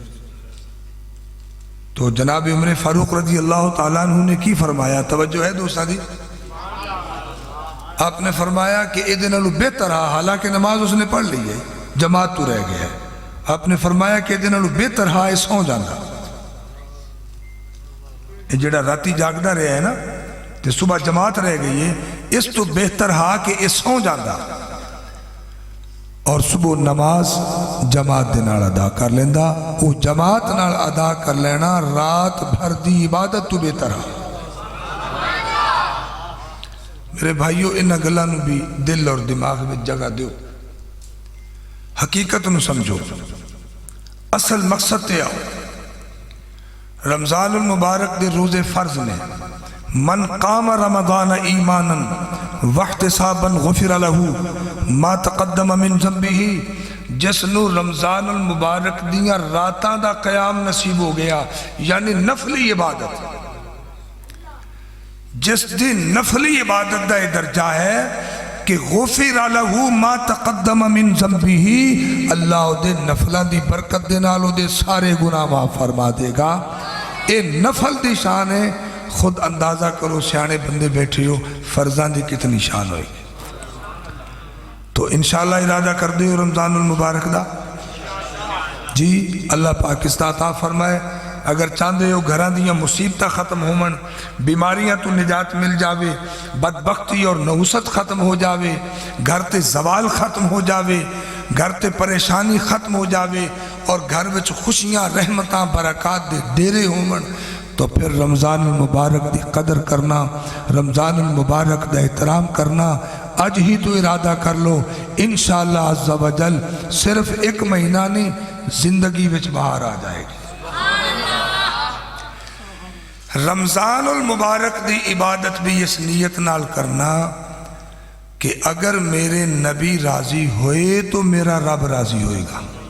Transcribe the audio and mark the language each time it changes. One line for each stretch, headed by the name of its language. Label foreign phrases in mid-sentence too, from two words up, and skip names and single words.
Punjabi: تو جناب عمر فاروق
Arabic: رضی اللہ تعالیٰ عنہ
Punjabi: نے کی فرمایا؟ توجہ ہے دوستاں دی؟ آپ نے فرمایا کہ اے دن بہتر ہے، حالانکہ نماز اس نے پڑھ لی ہے، جماعت تو رہ گیا ہے، آپ نے فرمایا کہ اے دن بہتر ہے سو جانا۔ یہ جڑا راتی جاگدا رہا ہے نا تے صبح جماعت رہ گئی ہے، اس تو بہتر ہے کہ یہ سو جانا اور صبح نماز جماعت دے نال ادا کر لیندا۔ وہ جماعت نال ادا کر لینا رات بھر دی عبادت تو بہتر ہے۔ میرے بھائیو انہاں گلاں نوں بھی دل اور دماغ میں جگہ دیو، حقیقت نوں سمجھو، اصل مقصد تے آؤ۔ رمضان المبارک دے روزے فرض نے۔
Arabic: من قام رمضان ایمانا واحتسابا غفر له ما تقدم من ذنبه،
Punjabi: جس نو رمضان المبارک دیاں راتاں دا قیام نصیب ہو گیا، یعنی نفلی عبادت، جس دن نفلی عبادت دا درجہ ہے کہ
Arabic: غفر له ما تقدم من ذنبه،
Punjabi: اللہ دے نفلاں دی برکت دے نال دے سارے گناہ معاف فرما دے گا۔ اے نفل دی شان ہے، خود اندازہ کرو سیانے بندے بیٹھے ہو فرضان دی کتنی شان ہوئی۔ تو انشاءاللہ ارادہ کر دے رمضان المبارک دا، جی اللہ پاکستان عطا فرمائے۔ اگر چاندے ہو گھران دیاں مصیبتہ ختم ہومن، بیماریاں تو نجات مل جاوے، بدبختی اور نحوست ختم ہو جاوے، گھر تے زوال ختم ہو جاوے، گھر تے پریشانی ختم ہو جاوے اور گھر وچ خوشیاں رحمتاں برکات دے ڈیرے ہومن، تو پھر رمضان المبارک دی قدر کرنا، رمضان المبارک دا احترام کرنا اج ہی تو ارادہ کر لو، انشاءاللہ
Arabic: عز و جل
Punjabi: صرف ایک مہینہ نہیں زندگی وچ باہر آ جائے گی۔ رمضان المبارک دی عبادت بھی اس نیت نال کرنا کہ اگر میرے نبی راضی ہوئے تو میرا رب راضی ہوئے گا۔